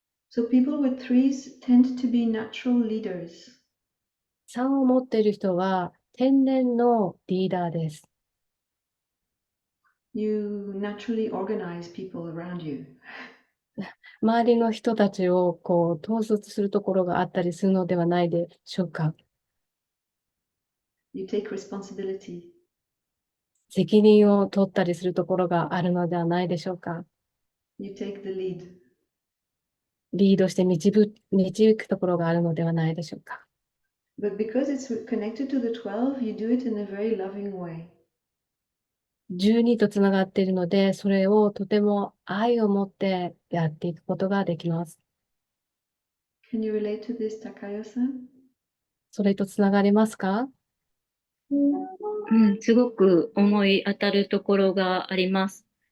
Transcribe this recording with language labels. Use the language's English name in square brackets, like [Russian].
[English] So people with 3s tend to be natural leaders. [Japanese] 3を持っている人は天然のリーダーです。 [English] You naturally organize people around you. [Japanese] 周りの人たちを統率するところがあったりするのではないでしょうか。 [English] You take responsibility. [Japanese] 責任を取ったりするところがあるのではないでしょうか。 [English] You take the lead. [Japanese] リードして導くところがあるのではないでしょうか。 [English] But because it's connected to the 12, you do it in a very loving way. [Japanese] 12とつながっているので、それをとても愛を持ってやっていくことができます。 [English] Can you relate to this, Takayo-san? [Japanese] それとつながりますか？すごく思い当たるところがあります。